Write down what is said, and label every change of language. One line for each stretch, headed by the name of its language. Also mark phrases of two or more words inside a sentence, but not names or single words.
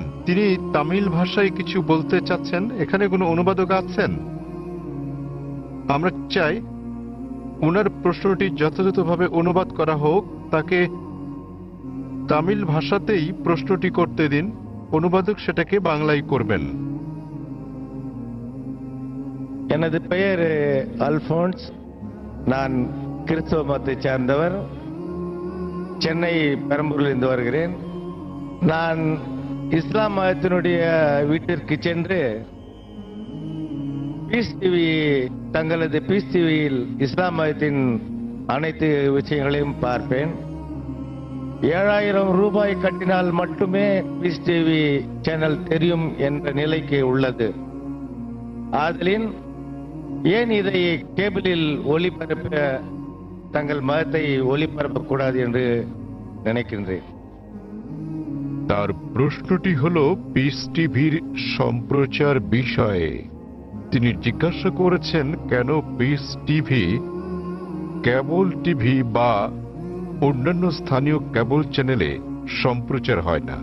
Bangla: তিনি তামিল ভাষায় কিছু বলতে চাচ্ছেন। এখানে কোনো অনুবাদক আছেন? আমরা চাই উনার প্রশ্নটি যথাযথভাবে অনুবাদ করা হোক, তাকে তামিল ভাষাতেই প্রশ্নটি করতে দিন, অনুবাদক সেটাকে বাংলায় করবেন।
Tamil: எனது பெயர் அல்போன்ஸ். நான் கிறிஸ்தவ மதத்தை சார்ந்தவர். சென்னை பெரம்பூரிலிருந்து வருகிறேன். நான் இஸ்லாம் மதத்தினுடைய வீட்டிற்கு சென்று பீஸ் டிவி தங்களது பீஸ் டிவியில் இஸ்லாம் மதத்தின் அனைத்து விஷயங்களையும் பார்ப்பேன். 7,000 ரூபாய் கட்டினால் மட்டுமே பீஸ் டிவி சேனல் தெரியும் என்ற நிலைக்கு உள்ளது. ஆதலின் ஏன் இதை கேபிளில் ஒளிபரப்ப தங்கள் மதத்தை ஒளிபரப்பக்கூடாது என்று নিனைக்கின்றேன்.
Bangla: তার প্রশ্নটি হলো পিস টিভির সম্প্রচার বিষয়ে। তিনি জিজ্ঞাসা করেছেন কেন পিস টিভি কেবল টিভি বা অন্যান্য স্থানীয় কেবল চ্যানেলে সম্প্রচার হয় না।